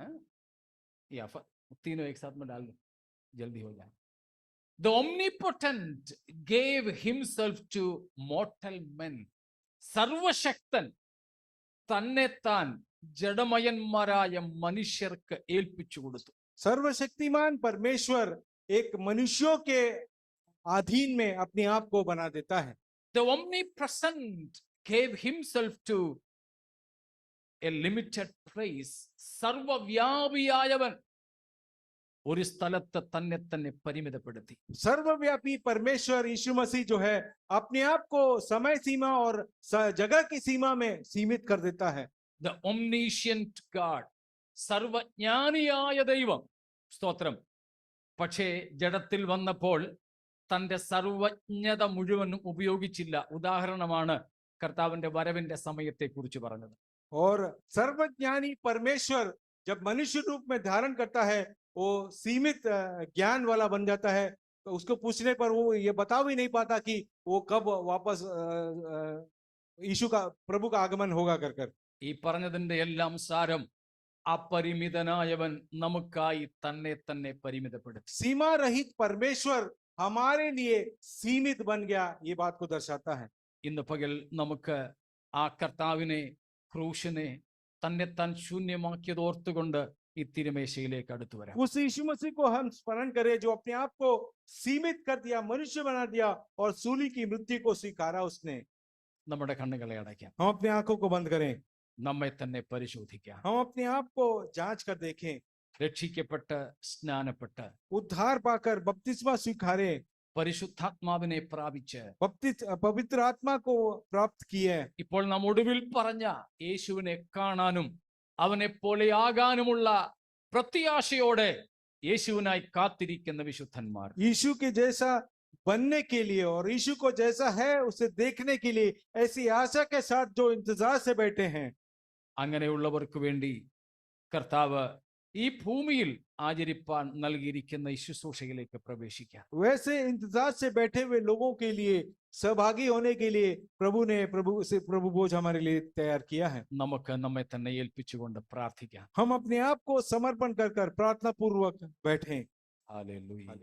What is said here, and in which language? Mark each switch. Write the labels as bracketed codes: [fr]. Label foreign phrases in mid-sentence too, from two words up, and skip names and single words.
[en] Yeah, [hi] तीनों एक साथ में डाल दो, जल्दी हो जाए. [en] The omnipotent gave himself to mortal men. [ml] സർവശക്തൻ തന്നെ താൻ ജഡമയന്മാരായ മനുഷ്യർക്ക് ഏൽപ്പിച്ചു കൊടുത്തു. [hi] सर्वशक्तिमान परमेश्वर एक मनुष्यों के अधीन में अपने आप को बना देता है. [en] The omnipresent gave himself to a limited place. [ml] സർവവ്യാപിയായവൻ ഒരു സ്ഥലത്ത് തന്നെ പരിമിതപ്പെടുത്തി. [hi] सर्वव्यापी परमेश्वर यीशु मसीह जो है अपने आप को समय सीमा और जगह की सीमा में सीमित कर देता है. [en] The omniscient God, [ml] സർവജ്ഞാനിയായ ദൈവം, സ്തോത്രം. പക്ഷേ ജഡത്തിൽ വന്നപ്പോൾ തൻ്റെ സർവജ്ഞത മുഴുവനും ഉപയോഗിച്ചില്ല. ഉദാഹരണമാണ് കർത്താവിന്റെ വരവിന്റെ സമയത്തെ കുറിച്ച് പറഞ്ഞത്. [hi] और सर्वज्ञानी परमेश्वर जब मनुष्य रूप में धारण करता है वो सीमित ज्ञान वाला बन जाता है. तो उसको पूछने पर वो ये बता भी नहीं पाता कि वो कब वापस यीशु का प्रभु का आगमन होगा कर. [ml] ഈ പറഞ്ഞതിന്റെ എല്ലാം സാരം അപരിമിതനായവൻ നമുക്കായി തന്നെ പരിമിതപ്പെടുത്തി. [hi] सीमा रहित परमेश्वर हमारे लिए सीमित बन गया, ये बात को दर्शाता है। [ml] ഇന്ന് പകൽ നമുക്ക് ആ കർത്താവിനെ, ക്രൂശിനെ തന്നെത്താൻ ശൂന്യമാക്കിയത് ഓർത്തുകൊണ്ട് ഈ തിരുമേശയിലേക്ക് അടുത്തു വരാം. [hi] उस यीशु मसीह को हम स्मरण करें जो अपने आप को सीमित कर दिया, मनुष्य बना दिया और सूली की मृत्यु को स्वीकारा उसने। [ml] നമ്മുടെ കണ്ണുകളെ അടയ്ക്കാം. [hi] हम अपने आंखों को बंद करें, [ml] നമ്മെ തന്നെ പരിശോധിക്കാം. [hi] हम अपने आप को जांच कर देखें। [ml] രക്ഷിക്കപ്പെട്ട് സ്നാനപ്പെട്ട് [hi] उद्धार पाकर बपतिस्मा स्वीकारे, [ml] പരിശുദ്ധാത്മാവിനെ പ്രാപിച്ച് [hi] पवित्र आत्मा को प्राप्त किए, [ml] ഇപ്പോൾ നാം ഒടുവിൽ പറഞ്ഞ യേശുവിനെ കാണാനും അവനെ പോലെയാകാനുമുള്ള പ്രത്യാശയോടെ യേശുവിനായി കാത്തിരിക്കുന്ന വിശുദ്ധന്മാർ, [hi] यीशु के जैसा बनने के लिए और यीशु को जैसा है उसे देखने के लिए ऐसी आशा के साथ जो इंतजार से बैठे हैं, [ml] അങ്ങനെയുള്ളവർക്ക് വേണ്ടി കർത്താവ് ഈ ഭൂമിയിൽ ആചരിപ്പാൻ നൽകിയിരിക്കുന്ന ഈ ശുശ്രൂഷയിലേക്ക് പ്രവേശിക്കാം. [hi] वैसे इंतजार से बैठे हुए लोगों के लिए सहभागी होने के लिए प्रभु भोज हमारे लिए तैयार किया है। [ml] നമുക്ക് നമ്മെ തന്നെ ഏൽപ്പിച്ചുകൊണ്ട് പ്രാർത്ഥിക്കാം. [hi] हम अपने आप को समर्पण कर प्रार्थना पूर्वक बैठें। [ml] ഹല്ലേലൂയ.